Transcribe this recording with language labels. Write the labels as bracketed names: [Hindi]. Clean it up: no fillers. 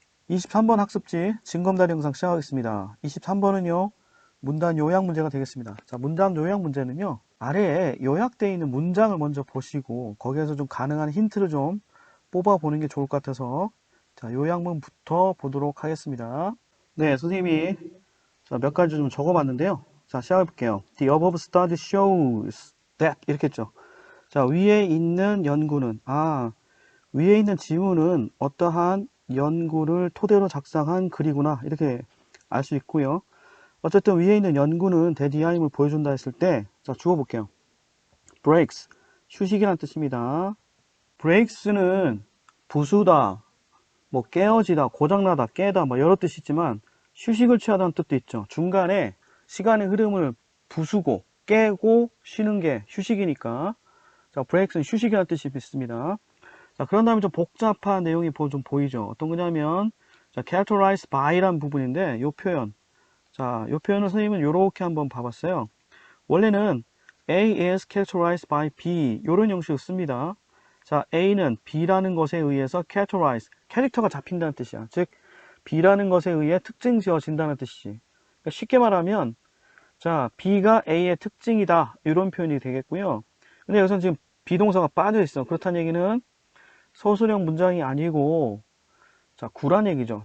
[Korean] 23번 학습지 징검다리 영상 시작하겠습니다. 23번은요, 문단 요약 문제가 되겠습니다. 자, 문단 요약 문제는요, 아래에 요약되어 있는 문장을 먼저 보시고, 거기에서 좀 가능한 힌트를 좀 뽑아보는 게 좋을 것 같아서, 자, 요약문부터 보도록 하겠습니다. 네, 선생님이 자, 몇 가지 좀 적어봤는데요. 자, 시작해볼게요. [English] The above study shows that, [Korean] 이렇게 했죠. 자, 위에 있는 연구는, 위에 있는 지문은 어떠한 연구를 토대로 작성한 글이구나 이렇게 알 수 있고요. 어쨌든 위에 있는 연구는 대디아임을 보여준다 했을 때, 자, 주어 볼게요. breaks, 휴식이란 뜻입니다. breaks는 부수다, 뭐 깨어지다, 고장나다, 깨다, 뭐 여러 뜻이 있지만 휴식을 취하다는 뜻도 있죠. 중간에 시간의 흐름을 부수고 깨고 쉬는 게 휴식이니까, 자, breaks는 휴식이라는 뜻이 있습니다. 자, 그런 다음에 좀 복잡한 내용이 좀 보이죠. 어떤 거냐면, 자, characterized by란 부분인데, 요 표현. 자, 요 표현을 선생님은 요렇게 한번 봐봤어요. 원래는 [English] A is characterized by B, [Korean] 요런 형식을 씁니다. 자, A는 B라는 것에 의해서 characterize, 캐릭터가 잡힌다는 뜻이야. 즉, B라는 것에 의해 특징 지어진다는 뜻이지. 그러니까 쉽게 말하면, 자, B가 A의 특징이다. 이런 표현이 되겠고요. 근데 여기서는 지금 비동사가 빠져 있어. 그렇다는 얘기는 서술형 문장이 아니고, 자, 구란 얘기죠.